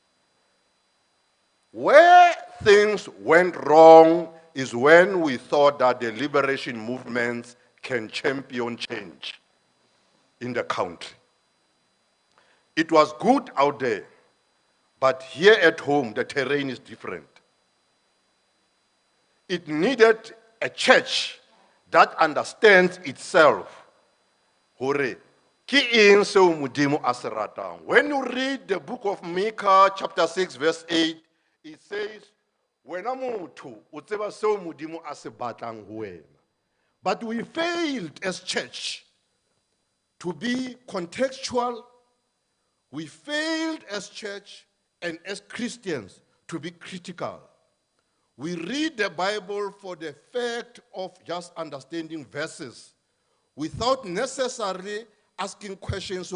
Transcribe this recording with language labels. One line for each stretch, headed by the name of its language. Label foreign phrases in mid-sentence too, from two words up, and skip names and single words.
English: Where things went wrong is when we thought that the liberation movements can champion change in the country. It was good out there, but here at home, the terrain is different. It needed a church that understands itself.
Southern Sotho: Hore, ki eng seo Modimo a se ratang.
English: When you read the book of Micah, chapter 6, verse 8, it says,
Southern Sotho: wena motho, o tseba seo Modimo a se batlang ho wena.
English: But we failed as church to be contextual. We failed as church and as Christians to be critical. We read the Bible for the fact of just understanding verses without necessarily asking questions.